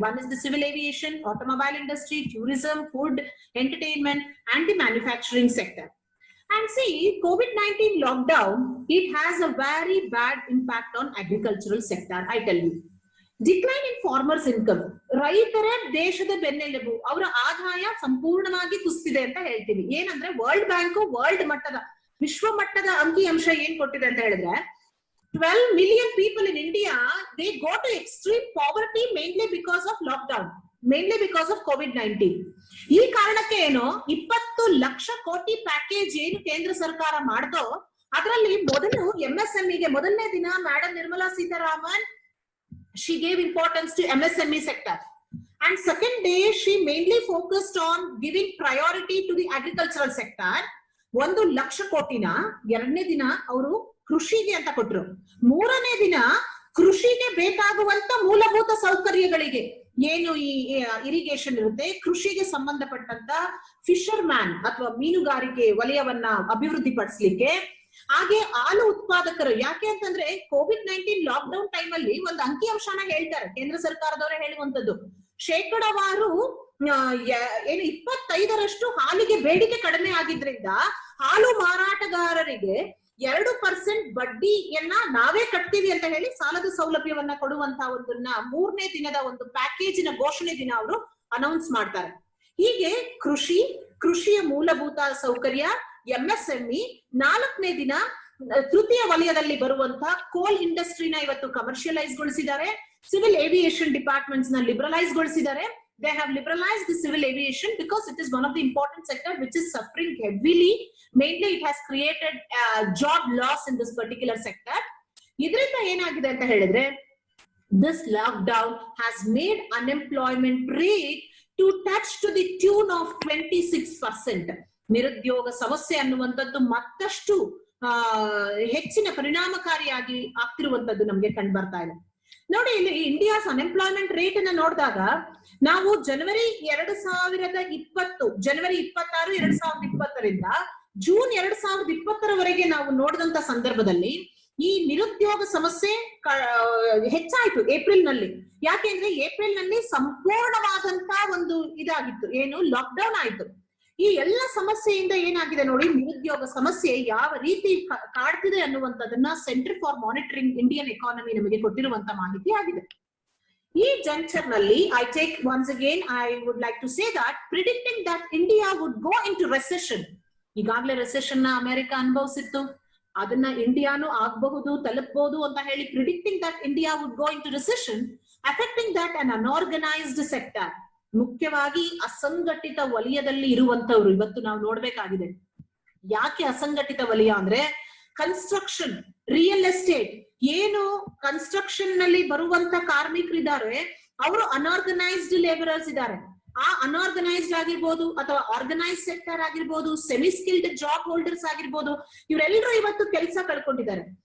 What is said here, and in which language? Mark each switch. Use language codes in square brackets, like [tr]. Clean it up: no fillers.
[en] One is the civil aviation, automobile industry, tourism, food, entertainment, and the manufacturing sector. And see, COVID-19 lockdown, it has a very bad impact on agricultural sector, I tell you. Decline in farmers' income. [kn] ರೈತರ ದೇಶದ ಬೆನ್ನೆಲುಬು, ಅವರ ಆದಾಯ ಸಂಪೂರ್ಣವಾಗಿ ಕುಸಿದಿದೆ ಅಂತ ಹೇಳ್ತೀವಿ. ಏನಂದ್ರೆ ವರ್ಲ್ಡ್ ಬ್ಯಾಂಕ್ ವರ್ಲ್ಡ್ ಮಟ್ಟದ ವಿಶ್ವ ಮಟ್ಟದ ಅಂಕಿಅಂಶ ಏನ್ ಕೊಟ್ಟಿದೆ ಅಂತ ಹೇಳಿದ್ರೆ [en] 12 million people in India, they go to extreme poverty mainly because of lockdown, mainly because of COVID-19. [kn] ಈ ಕಾರಣಕ್ಕೆ ಏನು 20 ಲಕ್ಷ ಕೋಟಿ ಪ್ಯಾಕೇಜ್ ಏನು ಕೇಂದ್ರ ಸರ್ಕಾರ ಮಾಡ್ದೋ ಅದರಲ್ಲಿ ಮೊದಲು MSME ಗೆ ಮೊದಲನೇ ದಿನ madam Nirmala Sitharaman [en] she gave importance to MSME sector, and second day she mainly focused on giving priority to the agricultural sector. [kn] 1 lakh ಕೋಟಿನ ಎರಡನೇ ದಿನ ಅವರು ಕೃಷಿಗೆ ಅಂತ ಕೊಟ್ರು, ಮೂರನೇ ದಿನ ಕೃಷಿಗೆ ಬೇಕಾಗುವಂತ ಮೂಲಭೂತ ಸೌಕರ್ಯಗಳಿಗೆ ಏನು ಈ ಇರಿಗೇಷನ್ ಇರುತ್ತೆ, ಕೃಷಿಗೆ ಸಂಬಂಧಪಟ್ಟಂತ ಫಿಶರ್ ಮ್ಯಾನ್ ಅಥವಾ ಮೀನುಗಾರಿಕೆ ವಲಯವನ್ನ ಅಭಿವೃದ್ಧಿ ಪಡಿಸಲಿಕ್ಕೆ, ಹಾಗೆ ಹಾಲು ಉತ್ಪಾದಕರು. ಯಾಕೆ ಅಂತಂದ್ರೆ COVID-19 ಲಾಕ್ಡೌನ್ ಟೈಮ್ ಅಲ್ಲಿ ಒಂದು ಅಂಕಿಅಂಶನ ಹೇಳ್ತಾರೆ ಕೇಂದ್ರ ಸರ್ಕಾರದವರೇ ಹೇಳುವಂತದ್ದು, ಶೇಕಡವಾರು ಏನು 25% ಹಾಲಿಗೆ ಬೇಡಿಕೆ ಕಡಿಮೆ ಆಗಿದ್ರಿಂದ ಹಾಲು ಮಾರಾಟಗಾರರಿಗೆ 2% ಬಡ್ಡಿಯನ್ನ ನಾವೇ ಕಟ್ತೀವಿ ಅಂತ ಹೇಳಿ ಸಾಲದ ಸೌಲಭ್ಯವನ್ನ ಕೊಡುವಂತ ಒಂದನ್ನ ಮೂರನೇ ದಿನದ ಒಂದು ಪ್ಯಾಕೇಜಿನ ಘೋಷಣೆ ದಿನ ಅವರು ಅನೌನ್ಸ್ ಮಾಡ್ತಾರೆ. ಹೀಗೆ ಕೃಷಿಯ ಮೂಲಭೂತ ಸೌಕರ್ಯ, MSME, ನಾಲ್ಕನೇ ದಿನ ತೃತೀಯ ವಲಯದಲ್ಲಿ ಬರುವಂತ ಕೋಲ್ ಇಂಡಸ್ಟ್ರಿನ ಇವತ್ತು ಕಮರ್ಷಿಯಲೈಸ್ ಗೊಳಿಸಿದ್ದಾರೆ, ಸಿವಿಲ್ ಏವಿಯೇಷನ್ ಡಿಪಾರ್ಟ್ಮೆಂಟ್ಸ್ ನ ಲಿಬರಲೈಸ್ ಗೊಳಿಸಿದ್ದಾರೆ. [en] They have liberalized the civil aviation because it is one of the important sector which is suffering heavily. Mainly it has created job loss in this particular sector. [kn] ಇದರಿಂದ ಏನಾಗಿದೆ ಅಂತ ಹೇಳಿದ್ರೆ [en] this lockdown has made unemployment rate to touch to the tune of 26%. [kn] ನಿರುದ್ಯೋಗ ಸಮಸ್ಯೆ ಅನ್ನುವಂಥದ್ದು ಮತ್ತಷ್ಟು ಹೆಚ್ಚಿನ ಪರಿಣಾಮಕಾರಿಯಾಗಿ ಆಗ್ತಿರುವಂತದ್ದು ನಮ್ಗೆ ಕಂಡು ಬರ್ತಾ ಇದೆ. ನೋಡಿ, ಇಲ್ಲಿ ಇಂಡಿಯಾಸ್ ಅನ್ಎಂಪ್ಲಾಯ್ಮೆಂಟ್ ರೇಟ್ ಅನ್ನ ನೋಡಿದಾಗ ನಾವು ಜನವರಿ 26, 2020ರಿಂದ ಜೂನ್ 2020ರವರೆಗೆ ನಾವು ನೋಡಿದಂತ ಸಂದರ್ಭದಲ್ಲಿ ಈ ನಿರುದ್ಯೋಗ ಸಮಸ್ಯೆ ಹೆಚ್ಚಾಯ್ತು ಏಪ್ರಿಲ್ ನಲ್ಲಿ. ಯಾಕೆಂದ್ರೆ ಏಪ್ರಿಲ್ ನಲ್ಲಿ ಸಂಪೂರ್ಣವಾದಂತ ಒಂದು ಇದಾಗಿತ್ತು, ಏನು ಲಾಕ್ಡೌನ್ ಆಯ್ತು. ಈ ಎಲ್ಲ ಸಮಸ್ಯೆಯಿಂದ ಏನಾಗಿದೆ ನೋಡಿ, ನಿರುದ್ಯೋಗ ಸಮಸ್ಯೆ ಯಾವ ರೀತಿ ಕಾಡ್ತಿದೆ ಅನ್ನುವಂಥದ್ದನ್ನ centre for monitoring Indian economy ನಮಗೆ ಕೊಟ್ಟಿರುವಂತ ಮಾಹಿತಿ ಆಗಿದೆ. ಈ ಜಂಕ್ಷನ್ ನಲ್ಲಿ [en] I would like to say that predicting that India would go into recession, [kn] ಈಗಾಗಲೇ ರೆಸೆಷನ್ ನ ಅಮೆರಿಕ ಅನುಭವಿಸಿತ್ತು, ಅದನ್ನ ಇಂಡಿಯಾನು ಆಗಬಹುದು ತಲುಪಬಹುದು ಅಂತ ಹೇಳಿ [en] predicting that India would go into recession, affecting that an unorganized sector, [kn] ಮುಖ್ಯವಾಗಿ ಅಸಂಘಟಿತ ವಲಯದಲ್ಲಿ ಇರುವಂತವ್ರು ಇವತ್ತು ನಾವು ನೋಡ್ಬೇಕಾಗಿದೆ. ಯಾಕೆ ಅಸಂಘಟಿತ ವಲಯ ಅಂದ್ರೆ ಕನ್ಸ್ಟ್ರಕ್ಷನ್, ರಿಯಲ್ ಎಸ್ಟೇಟ್, ಏನು ಕನ್ಸ್ಟ್ರಕ್ಷನ್ ನಲ್ಲಿ ಬರುವಂತ ಕಾರ್ಮಿಕರಿದ್ದಾರೆ ಅವರು ಅನ್ಆರ್ಗನೈಸ್ಡ್ ಲೇಬರರ್ಸ್ ಇದ್ದಾರೆ. ಆ ಅನ್ಆರ್ಗನೈಸ್ಡ್ ಆಗಿರ್ಬೋದು ಅಥವಾ ಆರ್ಗನೈಸ್ ಸೆಕ್ಟರ್ ಆಗಿರ್ಬೋದು, ಸೆಮಿ ಸ್ಕಿಲ್ಡ್ ಜಾಬ್ ಹೋಲ್ಡರ್ಸ್ ಆಗಿರ್ಬೋದು, ಇವರೆಲ್ಲರೂ ಇವತ್ತು ಕೆಲಸ ಕಳ್ಕೊಂಡಿದ್ದಾರೆ.